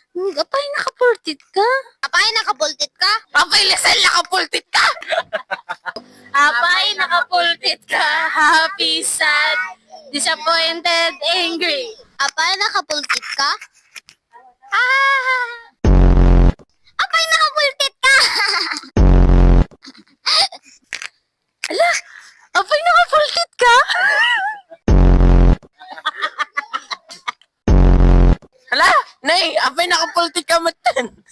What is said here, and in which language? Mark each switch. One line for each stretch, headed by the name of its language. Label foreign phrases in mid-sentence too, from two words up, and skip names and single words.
Iloko: Apay, nakapultit ka? Apay, nakapultit ka? Apay, Lisel, nakapultit ka! Apay, nakapultit ka?
English: Happy, sad, disappointed, angry.
Iloko: Apay, nakapultit ka? Apay, nakapultit ka? Apay, nakapultit ka? Hala, Nay, apay, nakapultit ka matan.